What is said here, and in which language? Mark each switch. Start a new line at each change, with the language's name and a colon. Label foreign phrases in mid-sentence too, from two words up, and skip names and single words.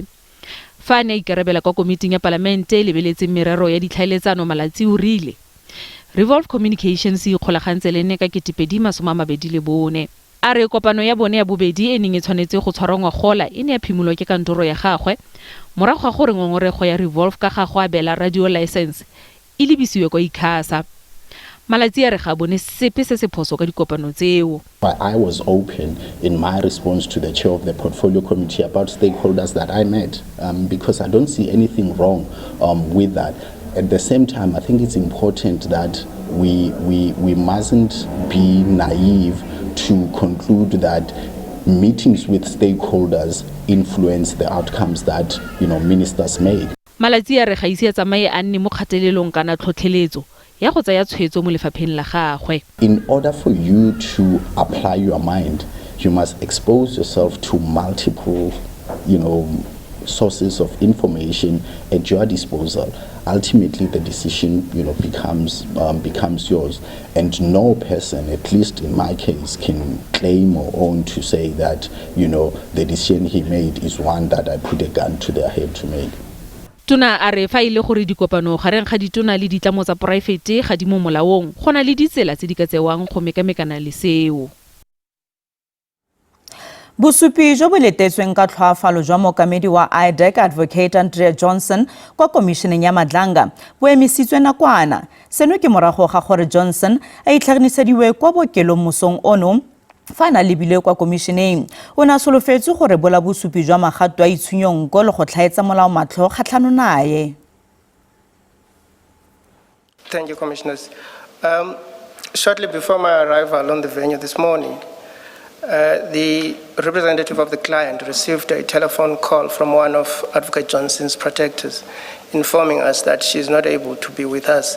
Tswana: Fa ne ikarabela kwa komiting ya palamente le beletse merero ya ditlhaeletsano Malatsi o rile Revolve Communications e kgolagantse le ne ka 2024. A re kopano ya bone ya bobedi e neng e tshwanetse go tshwarwa gola e ne ya phimolwa ke kantoro ya gagwe morago ga gore ngongorego ya Revolve ka ga go abela
English: radio license
Tswana: e lebisiwe kwa ikhasa. Malatsi a re ga bone sepe se se phoso ka dikopano tseo.
English: I was open in my response to the chair of the portfolio committee about stakeholders that I met because I don't see anything wrong with that. At the same time, I think it's important that we mustn't be naive to conclude that meetings with stakeholders influence the outcomes that ministers made.
Tswana: Malatsi a re ga ise a tsamaye a nne mo kgatelelong kana tlhotlheletso ya go tsaya tshwetso mo lefapheng la gagwe.
English: In order for you to apply your mind, you must expose yourself to multiple, sources of information at your disposal. Ultimately, the decision, becomes yours, and no person, at least in my case, can claim or own to say that, the decision he made is one that I put a gun to their head to make.
Tswana: Tona a re fa ile gore dikopano gareng ga ditona le ditlamo tsa poraefete ga di mo molaong gona le ditsela tse di ka tsewang go mekamekana le seo. Bosupi jo bo letetsweng ka tlhoafalo jwa mookamedi wa Dikgang Advocate Andrea Johnson kwa komisheneng ya Madlanga bo emisitswe nakwana. Seno ke morago ga gore Johnson a itlhagisediwe kwa bookelong mosong ono fa na lebile kwa komisheneng. O ne a solofetse gore bola bosupi jwa magato a itshwenyong go le go tlhaetsa molao matlho kgatlhano naye.
English: Thank you, Commissioners. Shortly before my arrival on the venue this morning, the representative of the client received a telephone call from one of Advocate Johnson's protectors informing us that she is not able to be with us.